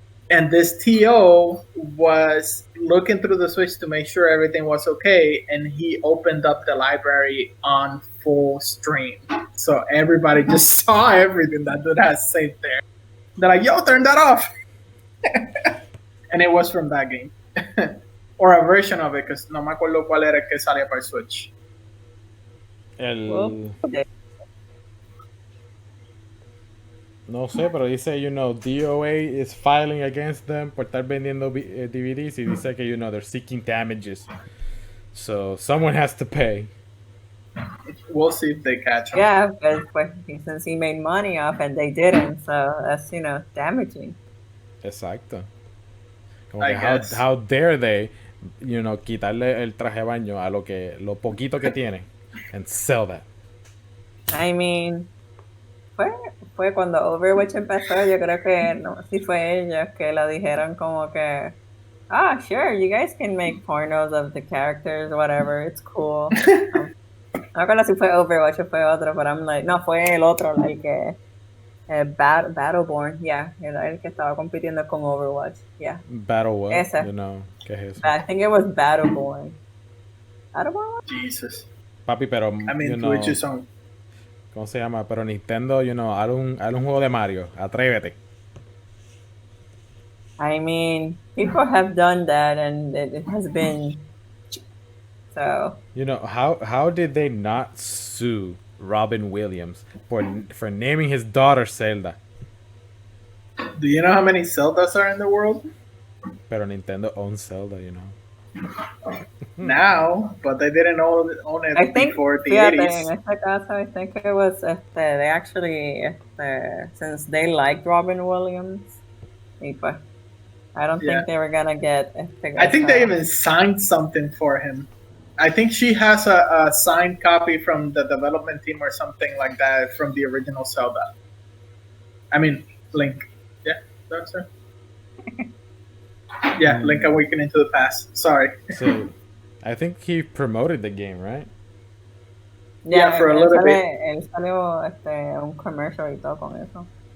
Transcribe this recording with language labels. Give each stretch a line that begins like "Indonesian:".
English: And this TO was looking through the Switch to make sure everything was okay, and he opened up the library on full stream. So everybody just saw everything that dude has saved there. They're like, yo, turn that off. And it was from that game. Or a version of it, because
Spanish: no me acuerdo cuál era que salía para el Switch. No sé, pero dice, DOA
English: is filing against them
Spanish: por estar vendiendo DVDs y dice que,
English: they're seeking damages. So someone has to pay. We'll see if they catch him. Yeah, because since he made money off and they didn't, so that's, damaging.
Spanish: Exacto.
English: I guess. How dare they
Spanish: quitarle el traje de baño a lo poquito que tiene
English: and sell that. I mean,
Spanish: fue cuando Overwatch empezó, yo creo que no, sí fue ellos que lo dijeron como que,
English: sure, you guys can make pornos of the characters, whatever, it's cool.
Spanish: No recuerdo si fue Overwatch o fue otro, pero
English: I'm like,
Spanish: no, fue el otro, el que, Battleborn, yeah, era el que estaba compitiendo con Overwatch, yeah.
English: Battle what?
Spanish: Ese. ¿Qué es eso?
English: I think it was Battleborn. Battleborn? Jesus.
Spanish: Papi, pero,
English: I mean, to each his own.
Spanish: ¿cómo se llama? Pero Nintendo, haz un juego de Mario. Atrévete.
English: I mean, people have done that and it has been so. How did they not sue Robin Williams for naming his daughter Zelda? Do you know how many Zeldas are in the world? Pero Nintendo owns Zelda, Now, but they didn't own it I think before the
Spanish: fíjate,
English: 80s.
Spanish: en este caso,
English: I think it was they actually since they liked Robin Williams,
Spanish: y pues,
English: I don't Yeah. think they were gonna get. I think they even signed something for him. I think she has a signed copy from the development team or something like that from the original Zelda. I mean, Link. Yeah, that's her. Yeah, Link Awakening to the Past. Sorry. So, I think he promoted the game, right? Yeah, for a little bit.
Spanish: Él salió un commercial y todo con eso.